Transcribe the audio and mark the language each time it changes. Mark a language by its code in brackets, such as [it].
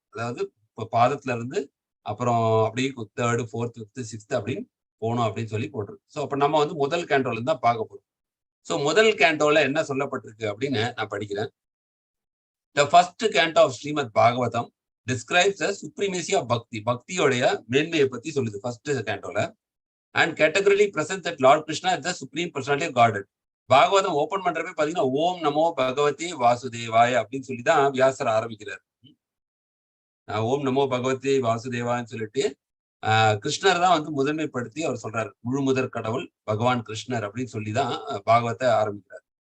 [ta] அதாவது இப்போ பாதத்துல இருந்து அப்புறம் அப்படியே 3rd, 4th, 5th, 6th அப்படின்னு போகணும் அப்படின்னு சொல்லி போட்டிருக்கு. ஸோ அப்ப நம்ம வந்து முதல் கேண்டோல இருந்து தான் பார்க்க போறோம். ஸோ முதல் கேண்டோல என்ன சொல்லப்பட்டிருக்கு அப்படின்னு நான் படிக்கிறேன். [en] The first canto of Srimad Bhagavatam describes the supremacy of bhakti. [ta] பக்தியோடைய மேன்மையை பத்தி சொல்லுது first கேண்டோல. [en] And categorically presents that Lord Krishna is the supreme personality of Godhead. [ta] Bhagavatam open பண்றப்ப பாத்தீங்கன்னா ஓம் நமோ பகவதி வாசுதேவாய அப்படின்னு சொல்லிதான் வியாசர் ஆரம்பிக்கிறார். ஓம் நமோ பகவதி வாசுதேவான்னு சொல்லிட்டு கிருஷ்ணர் தான் வந்து முதன்மைப்படுத்தி அவர் சொல்றாரு, முழு முதற் கடவுள் பகவான் கிருஷ்ணர் அப்படின்னு சொல்லிதான் பாகவத்தை ஆரம்பிக்கிறார்.